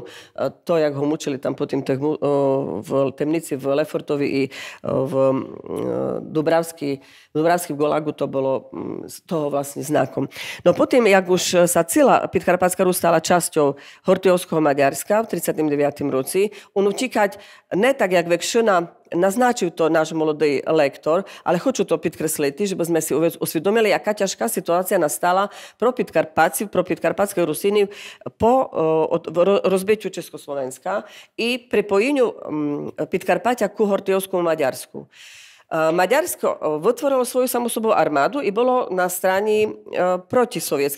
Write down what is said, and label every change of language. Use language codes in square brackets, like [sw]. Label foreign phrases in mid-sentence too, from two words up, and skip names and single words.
[sk] To, jak ho mučili tam potom v temnici v Lefortovi i v Dubravský v Gulagu, to bolo toho vlastne znakom. No potom, jak už sa celá Podkarpatská Rus stala časťou Hortijovského Maďarska v 39. roci, on utíkať ne tak, jak Vekšina naznačil to náš molodý lektor, ale [rue] хочу to підкреслити, щоб [sk] sme si usvedomili, jaká ťažká situácia nastala pro Podkarpatcів, pro podkarpatských Rusínov po rozbitiu Československa i pripojeniu Podkarpatia ku Hortijovskému Maďarsku. Maďarsko vytvorilo svoju samosobnú armádu i bolo na strane protisovietsky.